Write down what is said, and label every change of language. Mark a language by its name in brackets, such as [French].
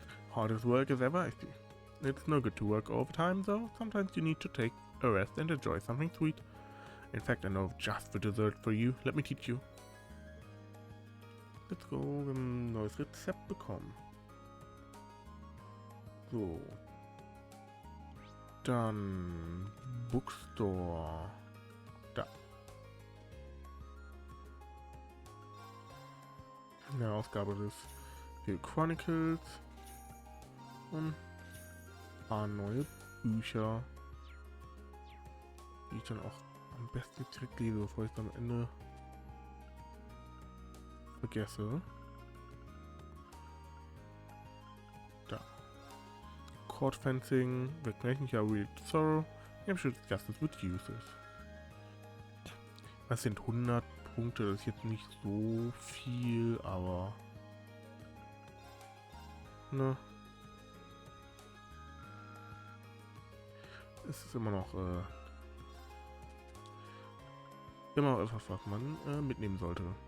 [English] Hardest work as ever, I see. It's no good to work overtime though. Sometimes you need to take a rest and enjoy something sweet. In fact, I know just the dessert for you. Let me teach you. Let's go. [German] Wir haben ein neues Rezept bekommen. So. Dann Bookstore. Da. Eine Ausgabe des Chronicles. Und ein paar neue Bücher, die ich dann auch am besten direkt lese, bevor ich es am Ende vergesse. Da. [English] Court Fencing, The Connection Real Sorrow, I'm sure Justice with Uses. [German] Das sind 100 Punkte, das ist jetzt nicht so viel, aber ne. Es ist immer noch etwas, was man mitnehmen sollte.